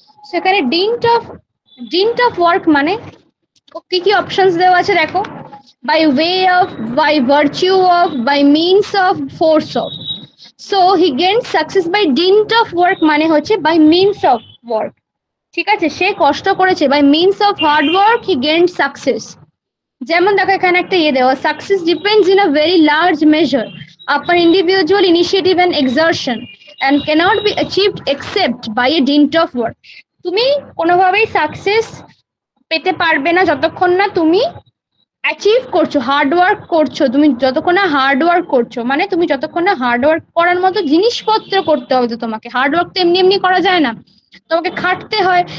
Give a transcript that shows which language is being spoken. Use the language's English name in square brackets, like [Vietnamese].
[Bangla] সেখানে dint of work মানে কি কি অপশনস দেওয়া আছে দেখো, [English] By way of, by virtue of, by means of, force of. So he gained success by dint of work [Bangla] মানে হচ্ছে [English] By means of work, ঠিক আছে? [Bangla] সে কষ্ট করেছে, [English] By means of hard work he gained success. [Bangla] যেমন দেখো এখানে একটা ইয়ে দেওয়া, [English] Success depends in a very large measure upon individual initiative and exertion and cannot be achieved except by a dint of work. [Bangla] তুমি কোনোভাবেই সাকসেস পেতে পারবে না যতক্ষণ না তুমি অ্যাচিভ করছো, হার্ড ওয়ার্ক করছো। তুমি যতক্ষণ না হার্ড ওয়ার্ক করছো, মানে তুমি যতক্ষণ না হার্ড ওয়ার্ক করার মতো জিনিসপত্র করতে হবে। তো তোমাকে হার্ড ওয়ার্ক তো এমনি এমনি করা যায় না, তোমাকে খাটতে হয়।